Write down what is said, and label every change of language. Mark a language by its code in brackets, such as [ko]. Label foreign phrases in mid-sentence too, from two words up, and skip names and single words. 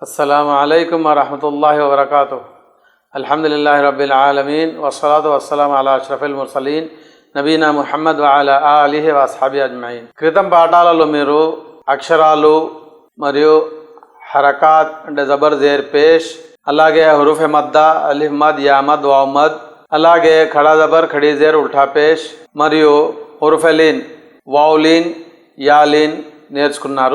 [ar] السلام عليكم ورحمة الله وبركاته. الحمد لله رب العالمين والصلاة والسلام على أشرف المرسلين نبينا محمد وعلى آله وأصحابه أجمعين. [te] క్రితం పాఠాలలో మీరు అక్షరాలు మరియు హరకాత్ అంటే [ur] زبر زیر پیش, [te] అలాగే [ur] حروف مدہ الف مد یا مد واو مد, [te] అలాగే [ur] کھڑا زبر کھڑی زیر الٹا پیش [te] మరియు [ur] حروف لین واو لین یا لین [te] నేర్చుకున్నారు.